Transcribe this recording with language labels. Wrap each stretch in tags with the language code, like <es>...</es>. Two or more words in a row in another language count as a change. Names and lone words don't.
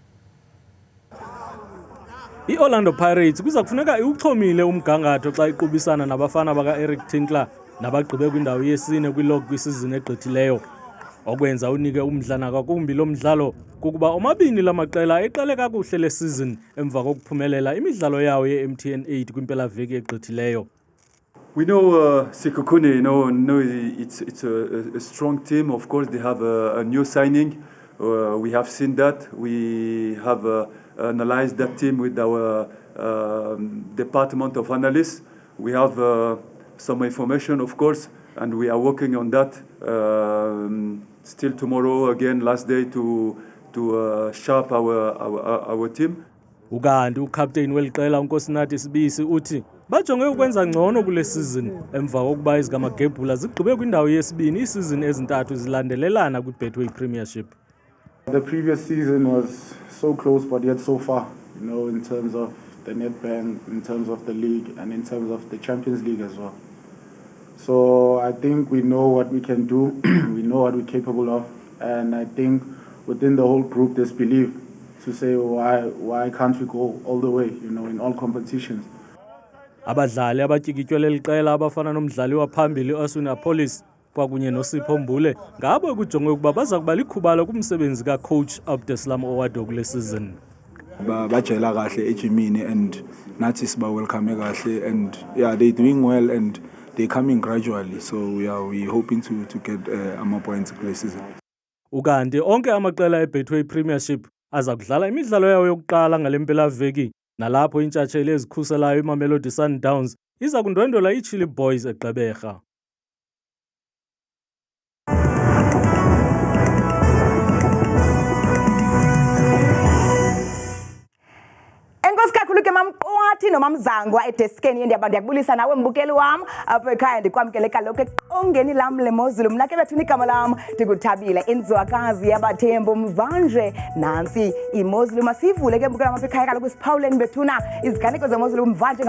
<xh>I-Orlando Pirates kuza kufuneka iwuchomile umgangatho xa iqhubisana nabafana baka-Eric Tinkler nabagqibe kwindawo yesine kwilog kwisizini egqithileyo. Okwenza unike umdlana kakumbi lo mdlalo kukuba omabini lamaqela eqale kakuhle lesizini emva kokuphumelela imidlalo yawo ye-MTN 8 kwimpelaveki egqithileyo.</xh> <en>We know Sekhukhune, it's a strong team. Of course, they have a new signing. We have seen that. We have analyzed that team with our department of analysts. We have some information, of course, and we are working on that. Still tomorrow, again, last day to sharp our team.</en> <xh>Ukanti ucaptain weliqela uNkosinathi Sibisi uthi bajonge ukwenza ngcono kule season emva kokuba izigamagebhula zigqibe kwindawo yesibini isizini ezintathu zilandelelana kwiBetway Premiership.</xh> <en>The previous season was so close but yet so far, in terms of the Nedbank, in terms of the league and in terms of the Champions League as well. So I think we know what we can do, we know what we're capable of, and I think within the whole group there's belief to say why can't we go all the way, in all competitions.</en> <xh>Abadlali abatyikitywe leliqela abafana nomdlali waphambili uAswin Police kwakunye noSipho Mbule ngabo kujongwe ukuba baza kuba likhubalo kumsebenzi kacoach Abdeslam Owado kule season. Bajela kahle ejimini</xh> <en>and</en> <xh>nathi siba welcome kahle,</xh> <en>and yeah, they're doing well and they're coming gradually, so we hoping to get more points kule season.</en> <xh>Ukanti onke amaqela eBetway Premiership aza kudlala imidlalo yawo yokuqala ngalempelaveki nalapho intshatsheli ezikhuselayo iMamelodi Sundowns iza kundwendwela iChilli Boys eGqeberha. Enkosi kakhulu ke mamqwathi nomamzangwa edeskeni yendaba ndiyakubulisa nawe mbukeli wam apha ekhaya ndikwamkele kaloku eqongeni lam lemozulu mna ke bethuna igama lam ndikuthabile inzwakazi yabathembu mvanje nansi imozulu masivule ke mbukela apha ekhaya kaloku isiphawuleni bethuna iziganeko zemozulu mvanje</xh>